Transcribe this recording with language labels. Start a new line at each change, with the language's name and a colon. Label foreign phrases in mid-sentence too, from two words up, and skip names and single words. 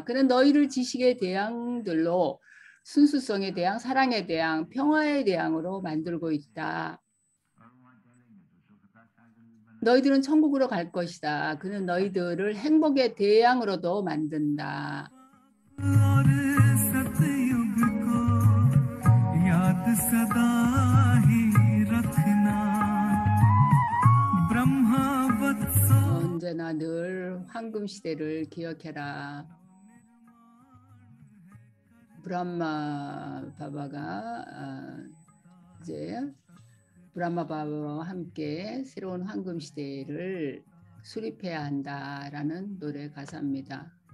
Korean: 그는 너희를 지식의 대양들로 순수성의 대양, 사랑의 대양, 평화의 대양으로 만들고 있다. 너희들은 천국으로 갈 것이다. 그는 너희들을 행복의 대양으로도 만든다.
Hindi: और सतयुग को याद सदा ही रखना ब्रह्मा वत्सो
Korean: 언제나 늘 황금 시대를 기억해라. 브라마 바바가 이제 브라마 바바와 함께 새로운 황금 시대를 수립해야 한다라는 노래 가사입니다.